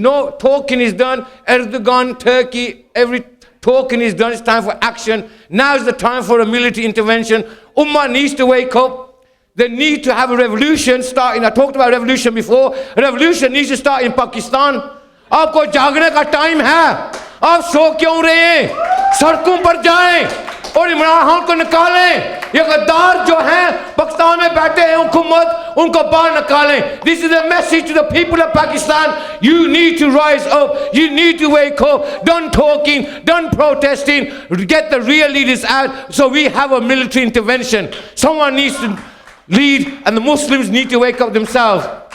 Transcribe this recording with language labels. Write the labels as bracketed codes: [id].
[en] No talking is done. Erdogan, Turkey, every talking is done. It's time for action. Now is the time for a military intervention. Ummah needs to wake up. They need to have a revolution starting. I talked about revolution before. A revolution needs to start in Pakistan. [hi] आपको जागने का time है. आप सो क्यों रहे हैं? सड़कों पर जाएं और इमरान खान को निकालें. ये गद्दार जो हैं पाकिस्तान में बैठे हैं हुकूमत, उनको बाहर निकालें. [en] This is a message to the people of Pakistan. You need to rise up. You need to wake up. Done talking, done protesting. Get the real leaders out so we have a military intervention. Someone needs to lead and the Muslims need to wake up themselves.